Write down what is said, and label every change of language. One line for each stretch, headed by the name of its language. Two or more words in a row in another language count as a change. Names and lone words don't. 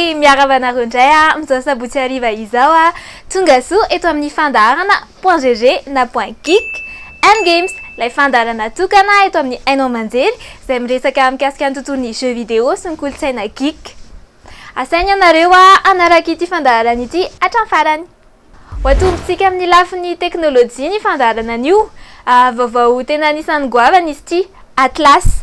Malagasy: Fiaravanareo indray amin'izao sabotsy hariva izao tonga soa eto amin'ny fandaharana .gg na .geek and games ilay fandaharana tokana eto amin'ny hainao manjery izay miresaka mikasika ny tontolon'ny
French: jeux vidéo
Malagasy: sy ny kolontsaina geek. Asaina ianareo hanaraka ity fandaharana ity hatramin'ny farany. Hoatombontsika amin'ny lafin'ny teknôlôjia ny fandaharana an'io. Vaovao tena anisan'ny goavana izy ity, Atlas.